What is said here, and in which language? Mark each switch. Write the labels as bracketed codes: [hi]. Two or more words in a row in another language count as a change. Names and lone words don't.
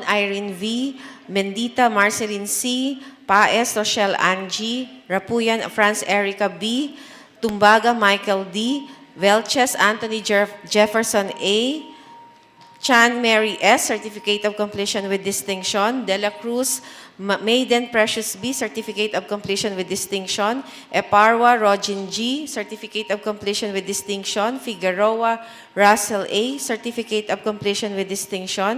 [en] Irene V., Mendita Marceline C., Paes Rochelle Angie, Rapuyan France Erica B., Tumbaga Michael D., Velches Anthony Jefferson A., Chan Mary S., Certificate of Completion with Distinction. De La Cruz Maiden Precious B., Certificate of Completion with Distinction. Eparwa Rogin G., Certificate of Completion with Distinction. Figueroa Russell A., Certificate of Completion with Distinction.